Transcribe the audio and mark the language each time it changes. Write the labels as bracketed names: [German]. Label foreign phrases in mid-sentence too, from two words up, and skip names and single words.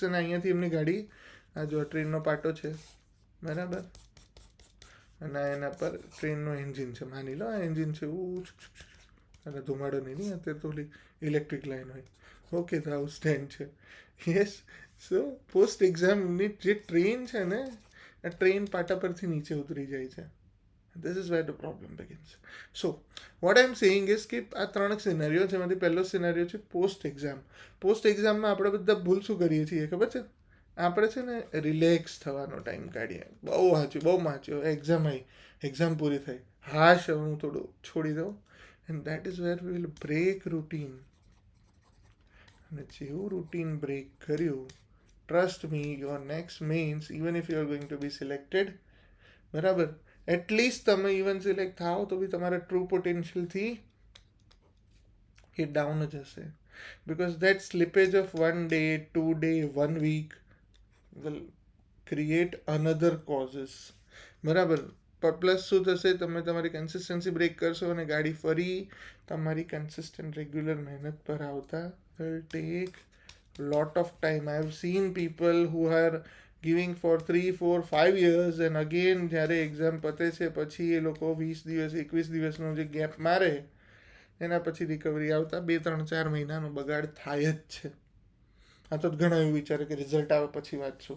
[Gujarati] અને અહીંયાથી એમની ગાડી, આ જો ટ્રેનનો પાટો છે, બરાબર, અને એના પર ટ્રેનનું એન્જિન છે, માની લો આ એન્જિન છે, અને ધુમાડો નહીં, અત્યારે તો [English] electric line [Gujarati] હોય, ઓકે, તો આવું સ્ટેન્ડ છે, યસ. [English] so post exam [Gujarati] જે ટ્રેન છે ને, આ ટ્રેન પાટા પરથી નીચે ઉતરી જાય છે. [English] This is where the problem begins. So, what I am saying is [Gujarati] કે આ ત્રણ સિનારીઓ છે, એમાંથી પહેલો સિનારીઓ છે [English] post exam. post exam [Gujarati] આપણે બધા ભૂલ શું કરીએ છીએ ખબર છે? આપણે છે ને રિલેક્સ થવાનો ટાઈમ કાઢીએ, બહુ વાંચ્યો, એક્ઝામ આવી, એક્ઝામ પૂરી થઈ, હાશ હવે હું થોડું છોડી દઉં, [English] and that is where we will break routine. [Gujarati] અને જેવું રૂટીન બ્રેક કર્યું, [English] Trust me, your next mains, even if you are going to be selected, બરાબર, [Gujarati] એટલીસ્ટ તમે ઇવન સિલેક્ટ થાઓ તો બી તમારા ટ્રુ પોટેન્શિયલથી એ ડાઉન જ હશે. [English] because that slippage of 1 day, 2 day, 1 week will create another causes, [Gujarati] બરાબર. પ્લસ શું થશે, તમે તમારી [English] consistency break [Gujarati] કરશો અને ગાડી ફરી તમારી [English] consistent regular [Gujarati] મહેનત પર આવતા [English] will take lot of time. I have seen people who are giving for 3, 4, 5 years and again [Gujarati] જ્યારે એક્ઝામ પતે છે પછી એ લોકો 20 દિવસ 21 દિવસનો જે ગેપ મારે, એના પછી રિકવરી આવતા 2, 3, 4 મહિનાનો બગાડ થાય જ છે. આ તો ઘણા એવું વિચારે કે રિઝલ્ટ આવે પછી વાંચશું.